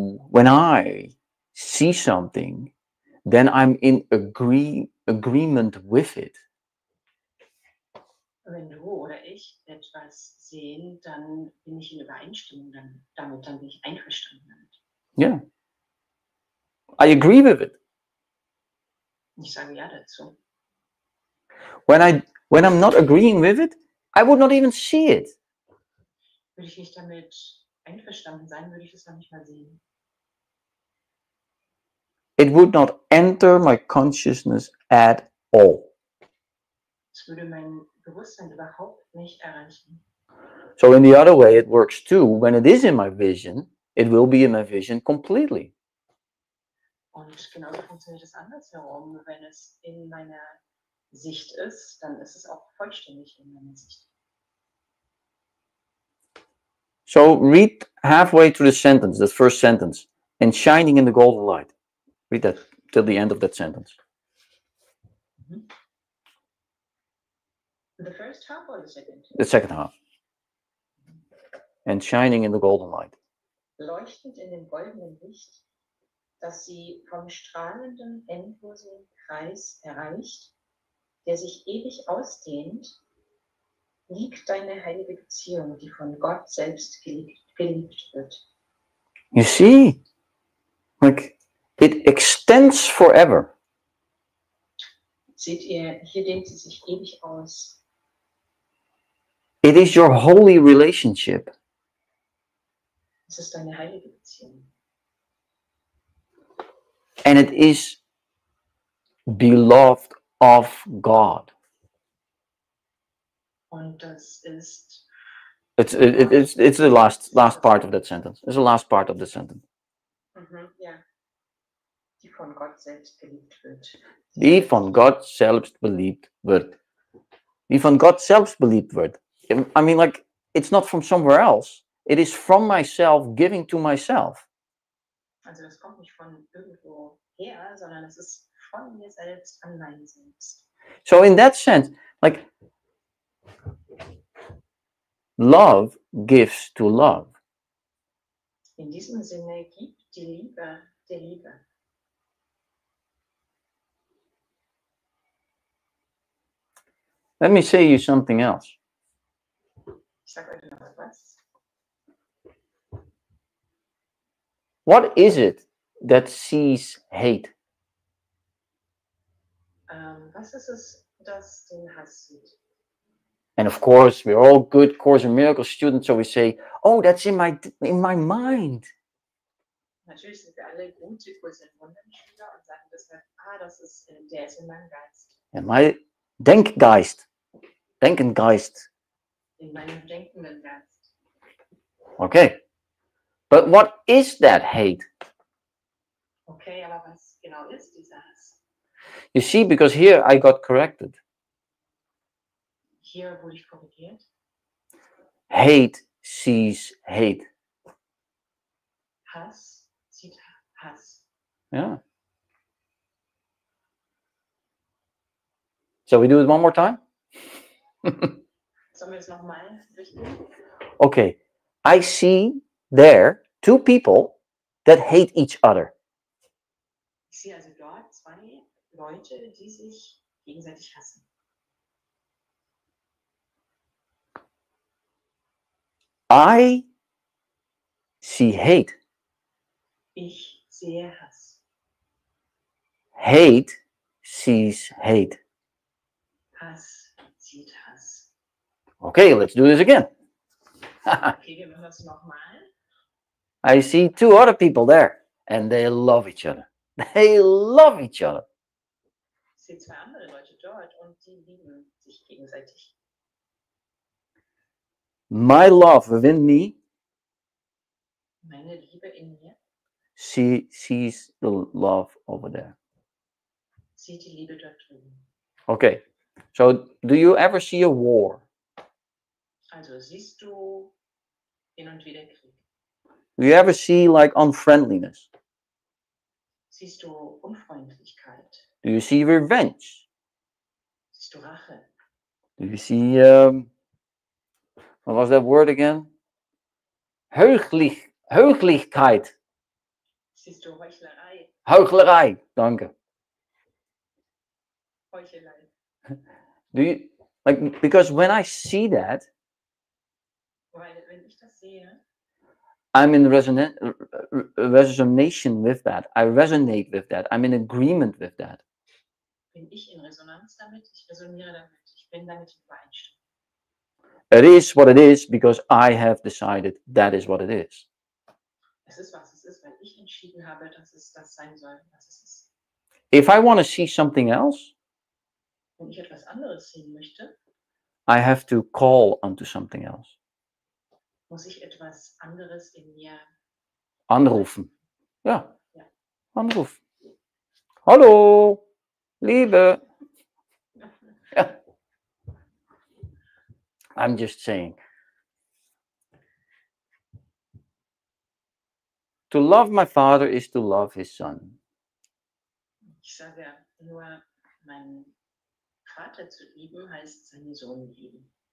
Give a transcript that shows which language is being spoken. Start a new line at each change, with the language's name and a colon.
English: When I see something, then I'm in agreement with it.
German: Wenn du oder ich etwas sehen, dann bin ich in Übereinstimmung damit, dann bin ich einverstanden damit.
English: Yeah. I agree with it.
German: Ich sage ja dazu.
English: When I'm not agreeing with it, I would not even see it.
German: Würde ich nicht damit einverstanden sein, würde ich es noch nicht mal sehen.
English: It would not enter my consciousness at all.
German: Es würde mein Bewusstsein überhaupt nicht erreichen.
English: So in the other way, it works too. When it is in my vision, it will be in my vision completely.
German: Und genauso funktioniert es andersherum. Wenn es in meiner Sicht ist, dann ist es auch vollständig in meiner Sicht.
English: So read halfway through the sentence, the first sentence, and shining in the golden light. Read that till the end of that sentence. Mhm. The first half or the second? The second half. And shining in the golden light.
German: Leuchtend in dem goldenen Licht, das sie vom strahlenden, endlosen Kreis erreicht, der sich ewig ausdehnt, liegt deine heilige Beziehung, die von Gott selbst geliebt wird.
English: You see, like it extends forever.
German: Seht ihr, hier dehnt sie sich ewig aus.
English: It is your holy relationship.
German: Es ist deine heilige Beziehung.
English: And it is beloved of God.
German: Und das ist
English: It's the last part of that sentence. It's the last part of the sentence.
German: ja, die von Gott selbst geliebt wird. Die von Gott selbst beliebt wird.
Dutch: Die van God zelfs beliebt wordt.
English: I mean, like, it's not from somewhere else. It is from myself giving to myself.
German: Also das kommt nicht von irgendwo her, sondern es ist von mir selbst an mein Selbst.
English: So in that sense, like, love gives to love.
German: In diesem Sinne gibt die Liebe der Liebe.
English: Let me say you something else.
German: Ich sage euch noch etwas.
English: What is it that sees hate?
German: Was ist es, das den Hass sieht?
English: And of course, we're all good Course in Miracles students, so we say, "Oh, that's in my mind."
German: Natürlich sind wir alle gute Kurs in Wundern Schüler und sagen deshalb, das ist, der ist in meinem Geist.
English: In my Denkgeist. Denkengeist.
German: In meinem denkenden Geist.
English: Okay. But what is that hate?
German: Okay, aber was genau ist dieser Hass?
English: You see, because here I got corrected.
German: Hier wurde ich korrigiert.
English: Hate sees hate.
German: Hass sieht Hass.
English: Yeah. So we do it one more time?
German: Sollen wir es nochmal durchgehen?
English: Okay. I see there two people that hate each other.
German: Ich sehe also dort zwei Leute, die sich gegenseitig hassen.
English: I see hate.
German: Ich sehe Hass.
English: Hate sees hate.
German: Hass sieht Hass.
English: Okay, let's do this again.
German: Okay, wir machen das nochmal.
English: I see two other people there, and they love each other. They love each other.
German: Ich sehe zwei andere Leute dort und die lieben sich gegenseitig.
English: My love within me
German: Meine Liebe in mir
English: sees the love over there.
German: sieht die Liebe dort drüben.
English: Okay, so do you ever see a war?
German: Also siehst du hin und wieder Krieg?
English: Do you ever see like unfriendliness?
German: Siehst du Unfreundlichkeit?
English: Do you see revenge?
German: Siehst du Rache?
English: Do you see what was that word again?
German: Heuchlichkeit. Siehst du Heuchlerei? Heuchlerei. Danke. Heuchelei.
English: Do you like, because when I see that,
German: Weil wenn ich das sehe,
English: I'm in resonation with that. I resonate with that. I'm in agreement with that.
German: bin ich in Resonanz damit, ich resoniere damit, ich bin damit in Übereinstimmung.
English: It is what it is because I have decided that is what it is.
German: Es ist, was es ist, weil ich entschieden habe, dass es das sein soll, was es ist.
English: If I want to see something else,
German: Wenn ich etwas anderes sehen möchte,
English: I have to call onto something else.
German: muss ich etwas anderes in mir Anrufen. Ja. Ja. Anrufen. Hallo, Liebe. Ja.
English: I'm just saying. To love my father is to love his son.
German: Ich sage nur, meinen Vater zu lieben, heißt seinen Sohn lieben.